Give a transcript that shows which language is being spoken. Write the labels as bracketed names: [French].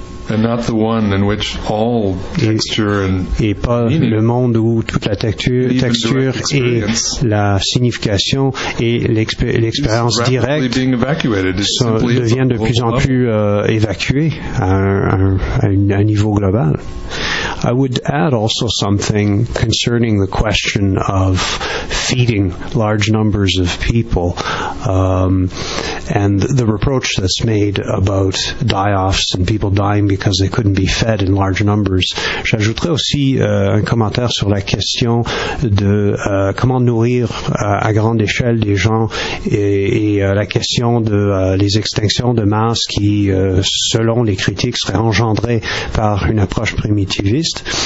[French] Et pas le monde où toute la texture et la signification et l'expérience directe deviennent de plus en plus évacuées à un niveau global. [English] I would add also something concerning the question of feeding large numbers of people and the reproach that's made about die-offs and people dying because they couldn't be fed in large numbers. [French] J'ajouterais aussi un commentaire sur la question de comment nourrir à grande échelle des gens et la question de les extinctions de masse qui, selon les critiques, seraient engendrées par une approche primitiviste.